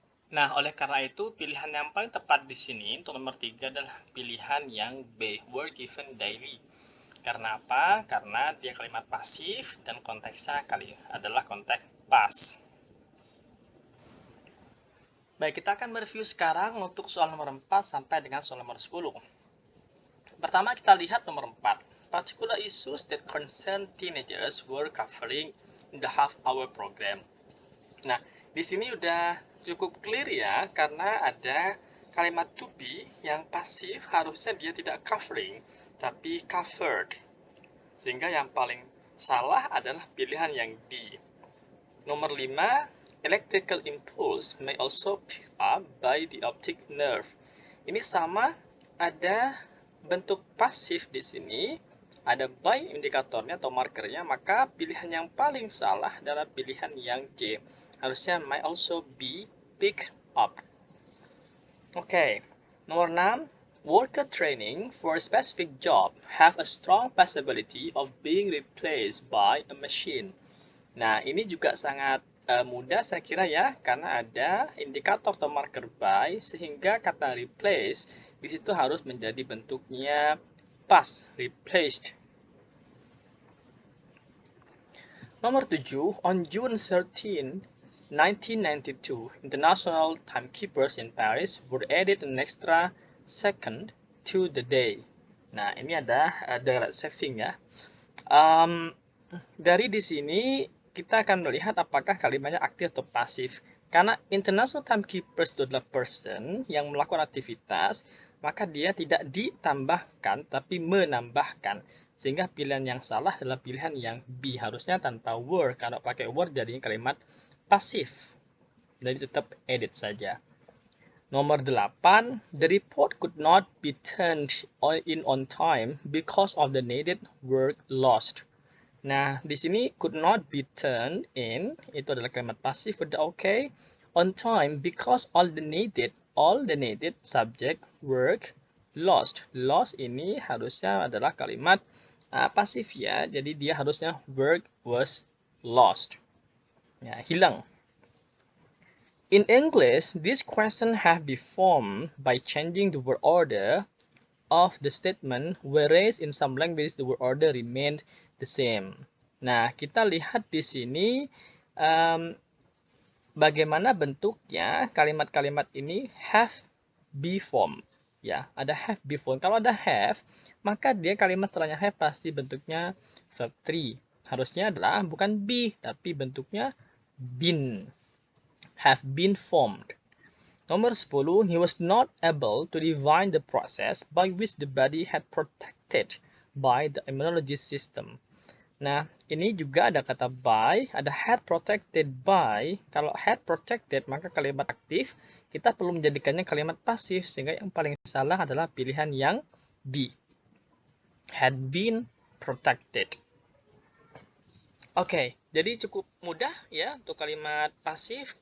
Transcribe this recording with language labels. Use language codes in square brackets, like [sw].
[id] Nah, oleh karena itu, pilihan yang paling tepat di sini untuk nomor 3 adalah pilihan yang B, [en] were given daily. [id] Karena apa? Karena dia kalimat pasif dan konteksnya adalah konteks past. Baik, kita akan mereview sekarang untuk soal nomor 4 sampai dengan soal nomor 10. Pertama kita lihat nomor 4. [en] Particular issues that concern teenagers were covering in the half-hour program. [id] Nah, di sini udah cukup clear ya, karena ada kalimat to be yang pasif harusnya dia tidak covering, tapi covered. Sehingga yang paling salah adalah pilihan yang D. [en] Nomor 5, electrical impulse may also pick up by the optic nerve. [id] Ini sama, ada bentuk pasif di sini, ada by indikatornya atau markernya, maka pilihan yang paling salah adalah pilihan yang C. Harusnya [en] may also be picked up. Oke, nomor 6, worker training for a specific job have a strong possibility of being replaced by a machine. [id] Nah, ini juga sangat mudah saya kira ya, karena ada indikator atau marker by, sehingga kata replace di situ harus menjadi bentuknya past, replaced. [en] Nomor 7, on June 13, 1992, international timekeepers in Paris were added an extra second to the day. [id] Nah, ini ada daylight saving ya. Dari di sini kita akan melihat apakah kalimatnya aktif atau pasif. Karena international timekeepers itu adalah person yang melakukan aktivitas, maka dia tidak ditambahkan tapi menambahkan. Sehingga pilihan yang salah adalah pilihan yang B, harusnya tanpa were. Kalau pakai were jadinya kalimat pasif. Jadi tetap edit saja. [en] Nomor 8, the report could not be turned in on time because of the needed work lost. [id] Nah, di sini [en] could not be turned in, [id] itu adalah kalimat pasif, udah oke. [en] On time, because all the needed subject, work, lost. [id] Lost ini harusnya adalah kalimat pasif ya, jadi dia harusnya [en] work was lost. [id] Ya, hilang. [en] In English, this question have been formed by changing the word order of the statement, whereas in some languages the word order remained the same. [id] Nah, kita lihat di sini bagaimana bentuknya kalimat-kalimat ini [en] have be form. [id] Ya, ada [en] have be form. [id] Kalau ada have, maka dia kalimat setelahnya have pasti bentuknya verb 3. Harusnya adalah bukan be, tapi bentuknya been. [en] Have been formed. Nomor 10, he was not able to divine the process by which the body had protected by the immunology system. [id] Nah, ini juga ada kata by, ada [en] had protected by. [id] Kalau had protected, maka kalimat aktif, kita perlu menjadikannya kalimat pasif, sehingga yang paling salah adalah pilihan yang B. [en] Had been protected. [id] Oke, jadi cukup mudah ya untuk kalimat pasif.